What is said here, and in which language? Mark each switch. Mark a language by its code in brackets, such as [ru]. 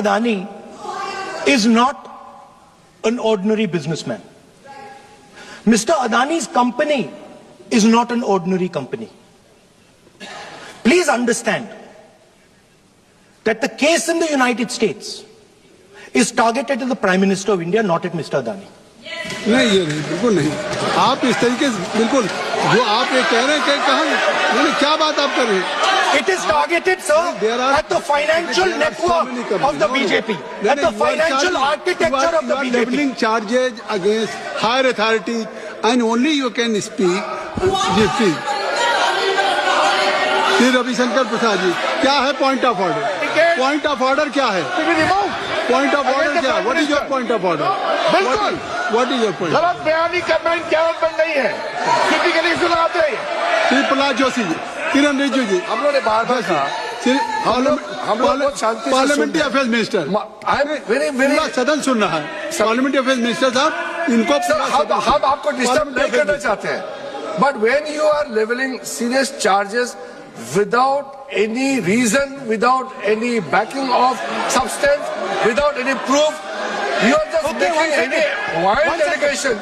[en] Adani is not an ordinary businessman. Mr. Adani's company is not an ordinary company. Please understand that the case in the United States is targeted at the Prime Minister of India, not at Mr. Adani. [hi] नहीं, ये नहीं, बिल्कुल नहीं। आप इस तरीके से बिल्कुल जो आप ये कह रहे हैं कि कहाँ क्या बात आप कर रहे हैं? [en] It is targeted, sir, at the financial network of the BJP, at the financial architecture of the BJP. You are leveling charges against higher authorities, and only you can speak. [hi] Ji, please. Shri Ravishankar Prasad ji, क्या है point of order? Point of order क्या है? Point of order क्या है? [en] What is your point of order? [hi] बिल्कुल, [en] What is your point? [hi] गलत बयानी करना इनकी आदत बन गई है, टिपिकली सुनाते हैं। श्री प्रहलाद जोशी जी, किरण रिजिजू जी, हम लोगों ने बार-बार कहा, हम लोग बहुत शांति से parliamentary affairs minister, [en] I am very [hi] सदन सुन रहा है। पार्लियामेंट्री अफेयर्स मिनिस्टर साहब, इनको हम आपको डिस्टर्ब नहीं करना चाहते हैं, [en] But when you are levelling serious charges without any reason, without any backing of substance, without any proof, you are just making any wild allegation.